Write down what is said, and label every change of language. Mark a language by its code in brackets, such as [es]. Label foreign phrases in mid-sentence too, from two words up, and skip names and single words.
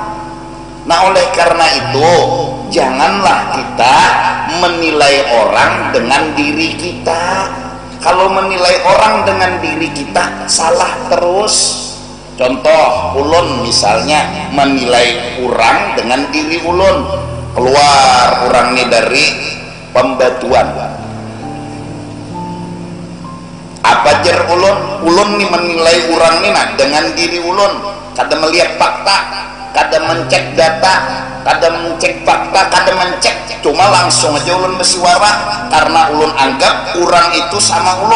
[id] Nah oleh karena itu janganlah kita menilai orang dengan diri kita. Kalau menilai orang dengan diri kita salah terus. Contoh ulun misalnya menilai orang dengan diri ulun, keluar orang ini dari pembatuan, [bjn] apa jer ulun nih menilai orang ini nah dengan diri ulun, kada melihat fakta, kada mencek data, kada mencek fakta, kada mencek, cuma langsung aja ulun bersuara karena ulun anggap orang itu sama ulun.